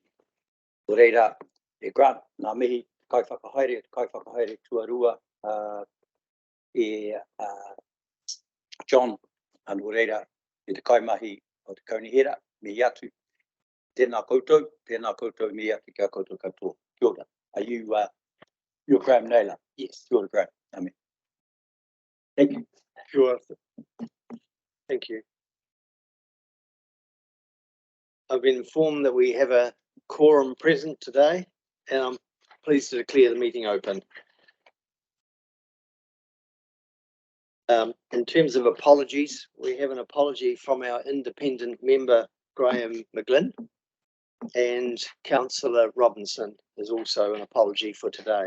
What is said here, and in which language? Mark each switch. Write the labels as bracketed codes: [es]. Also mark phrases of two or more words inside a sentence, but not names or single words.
[mi] Nō reira, e Grant, nā mihi, kai whakahaere tuarua e John, nō reira, e te kaimahi o te kaunihera, mihi atu. Tēnā koutou, mihi atu kia koutou katoa. Kia ora. [en] Are you, you're Graham Naylor? Yes. [mi] Kia ora, Graham. [en] Amen. Thank you. Sure. Thank you. I've been informed that we have a quorum present today, and I'm pleased to declare the meeting open. In terms of apologies, we have an apology from our independent member, Graham McGlynn, and Councillor Robinson is also an apology for today.